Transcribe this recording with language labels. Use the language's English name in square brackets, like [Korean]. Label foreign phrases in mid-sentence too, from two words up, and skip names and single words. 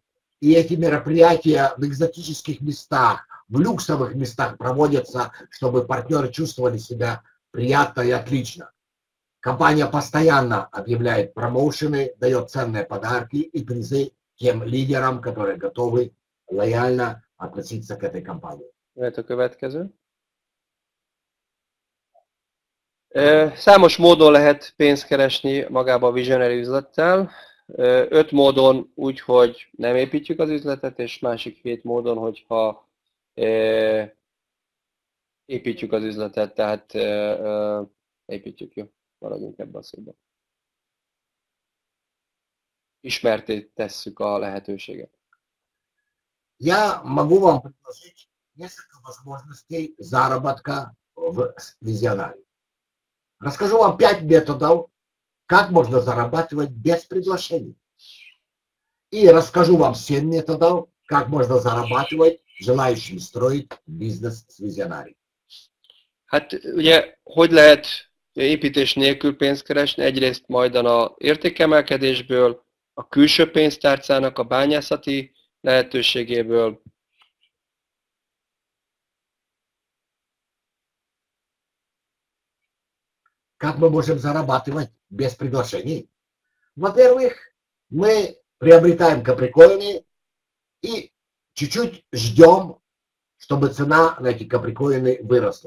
[Russian] И эти мероприятия в экзотических местах, в люксовых местах проводятся, чтобы партнеры чувствовали себя приятно и отлично. Компания постоянно объявляет промоушены, дает ценные подарки и призы тем лидерам, которые готовы лояльно относиться к этой компании. [Hungarian] Jöhet a következő. Számos módon lehet pénzt keresni magába a Visionary üzlettel. 5 módon úgy, hogy nem építjük az üzletet, és másik 7 módon, hogyha építjük az üzletet, tehát építjük, jó, maradjunk ebben a szóban. Ismerté tesszük a lehetőséget. [Russian] Я могу вам предложить несколько возможностей заработка в Visionary. Расскажу вам 5 методов, как можно зарабатывать без приглашений. И расскажу вам 7 методов, как можно зарабатывать желающим строить бизнес с Visionary. [Hungarian] Hát ugye, hogy lehet építés nélkül pénzt keresni? Egyrészt majd a értékemelkedésből, a külső pénztárcának a bányászati lehetőségéből. [Russian] Как мы можем зарабатывать без приглашений? Во-первых, мы приобретаем каприкоины и чуть-чуть ждем, чтобы цена на эти каприкоины выросла.